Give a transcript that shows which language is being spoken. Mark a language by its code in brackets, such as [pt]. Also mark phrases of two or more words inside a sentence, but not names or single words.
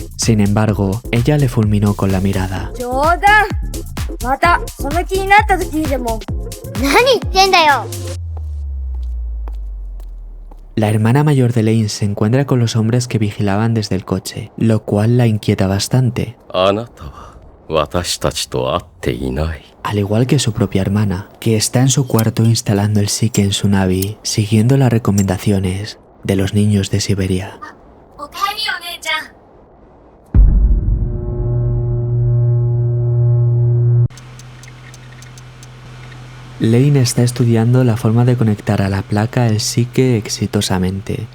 [es] Sin embargo, ella le fulminó con la mirada. La hermana mayor de Lane se encuentra con los hombres que vigilaban desde el coche, lo cual la inquieta bastante. [ja] あなたは私たちと会っていない。 [es] Al igual que su propia hermana, que está en su cuarto instalando el Sike en su Navi, siguiendo las recomendaciones de los niños de Siberia. Lane está estudiando la forma de conectar a la placa el Sike exitosamente.